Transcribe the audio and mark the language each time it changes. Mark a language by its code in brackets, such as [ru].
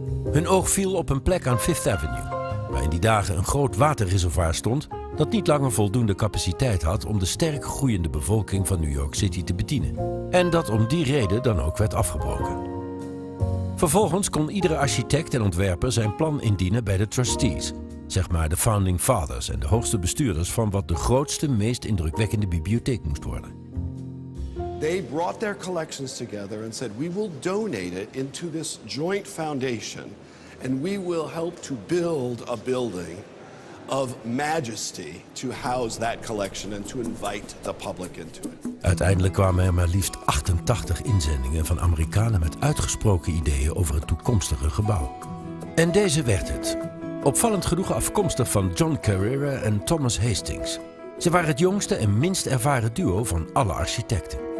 [nl] Hun oog viel op een plek aan Fifth Avenue, waar in die dagen een groot waterreservoir stond dat niet langer voldoende capaciteit had om de sterk groeiende bevolking van New York City te bedienen. En dat om die reden dan ook werd afgebroken. Vervolgens kon iedere architect en ontwerper zijn plan indienen bij de trustees, zeg maar de founding fathers en de hoogste bestuurders van wat de grootste, meest indrukwekkende bibliotheek moest worden. [en] They brought their collections together and said, we will donate it into this joint foundation and we will help to build a building of majesty to house that collection and to invite the public into it. [nl] Uiteindelijk kwamen er maar liefst 88 inzendingen van Amerikanen met uitgesproken ideeën over het toekomstige gebouw. En deze werd het. Opvallend genoeg afkomstig van John Carrera en Thomas Hastings. Ze waren het jongste en minst ervaren duo van alle architecten.